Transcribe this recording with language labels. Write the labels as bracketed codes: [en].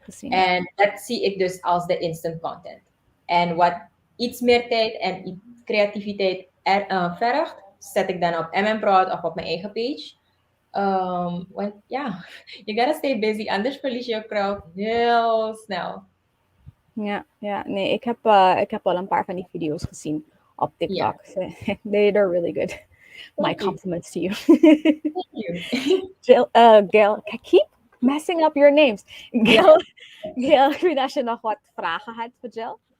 [nl] En dat zie ik dus als de instant content. En wat iets meer tijd en creativiteit vergt, zet ik dan op M Prod of op mijn eigen page. Want ja, [en] you gotta stay busy, [nl] anders verlies je je crowd heel snel. Ja, nee, ik heb al een paar van die video's gezien op TikTok. [en] They're really good. My compliments to you. Thank you. Jill, Gail, I keep messing up your names. [nl] Gail, ik weet als je nog wat vragen had voor Jill.